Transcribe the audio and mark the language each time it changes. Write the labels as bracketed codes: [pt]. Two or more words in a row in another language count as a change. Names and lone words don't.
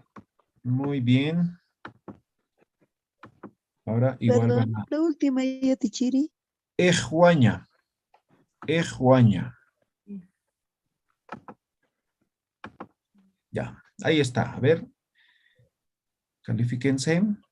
[es] Muy bien. Ahora igual Perdón, van a... la última Yatichiri. [ay] Ejuaña. Ejuaña. [es] Ya. Ahí está. A ver. Califíquense.